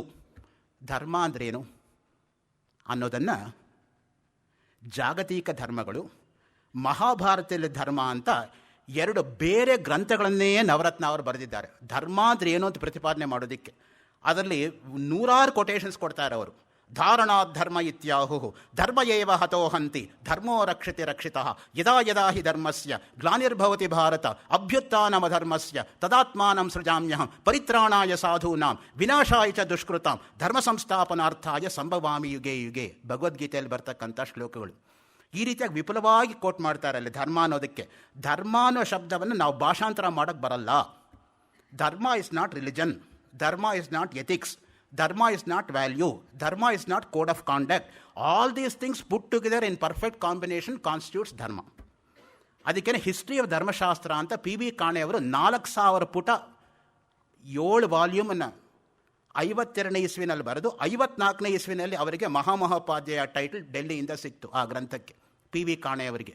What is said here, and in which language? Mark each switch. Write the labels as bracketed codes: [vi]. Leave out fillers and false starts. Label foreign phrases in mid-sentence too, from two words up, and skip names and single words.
[kn] ಧರ್ಮ ಅಂದ್ರೇನು ಅನ್ನೋದನ್ನು ಜಾಗತಿಕ ಧರ್ಮಗಳು, ಮಹಾಭಾರತದಲ್ಲಿ ಧರ್ಮ ಅಂತ 2 ಬೇರೆ ಗ್ರಂಥಗಳನ್ನೇ ನವರತ್ನ ಅವರು ಬರೆದಿದ್ದಾರೆ. ಧರ್ಮ ಅಂದರೆ ಏನು ಅಂತ ಪ್ರತಿಪಾದನೆ ಮಾಡೋದಕ್ಕೆ ಅದರಲ್ಲಿ ನೂರಾರು ಕೊಟೇಶನ್ಸ್ ಕೊಡ್ತಾರೆ ಅವರು. [sa] ಧಾರಣಾತ್ ಧರ್ಮ ಇತ್ಯಾಹು ಧರ್ಮ ಏವ ಹತೋ ಹಂತಿ ಧರ್ಮೋ ರಕ್ಷತೆ ರಕ್ಷಿತಃ ಯದಾ ಯದಾ ಹಿ ಧರ್ಮಸ್ಯ ಗ್ಲಾನಿರ್ಭವತಿ ಭಾರತ ಅಭ್ಯುತ್ಥಾನಮಧರ್ಮಸ್ಯ ತದಾತ್ಮಾನಂ ಸೃಜಾಮ್ಯಹಂ ಪರಿತ್ರಾಣಾಯ ಸಾಧೂನಾಂ ವಿನಾಶಾಯ ಚ ದುಷ್ಕೃತಾಂ ಧರ್ಮ ಸಂಸ್ಥಾಪನಾರ್ಥಾಯ ಸಂಭವಾಮಿ ಯುಗೆ ಯುಗೆ. [kn] ಭಗವದ್ಗೀತೆಯಲ್ಲಿ ಬರ್ತಕ್ಕಂಥ ಶ್ಲೋಕಗಳು ಈ ರೀತಿಯಾಗಿ ವಿಪುಲವಾಗಿ ಕೋಟ್ ಮಾಡ್ತಾರೆ ಅಲ್ಲಿ ಧರ್ಮ ಅನ್ನೋದಕ್ಕೆ. ಧರ್ಮ ಅನ್ನೋ ಶಬ್ದವನ್ನು ನಾವು ಭಾಷಾಂತರ ಮಾಡೋಕ್ಕೆ ಬರಲ್ಲ. [en] dharma is not religion, dharma is not ethics, dharma is not value, dharma is not code of conduct. all these things put together in perfect combination constitutes dharma. [kn] ಅದಕ್ಕೇ ಹಿಸ್ಟ್ರಿ ಆಫ್ ಧರ್ಮಶಾಸ್ತ್ರ ಅಂತ PB ಕಾಣೆಯವರು 4000 ಪುಟ 7 ವಾಲ್ಯೂಮನ್ನು 52ನೇ ಇಸ್ವಿನಲ್ಲಿ ಬರೆದು 54ನೇ ಇಸ್ವಿನಲ್ಲಿ ಅವರಿಗೆ ಮಹಾಮಹೋಪಾಧ್ಯಾಯ ಟೈಟಲ್ ಡೆಲ್ಲಿಯಿಂದ ಸಿಕ್ತು ಆ ಗ್ರಂಥಕ್ಕೆ, PB ಕಾಣೆಯವರಿಗೆ.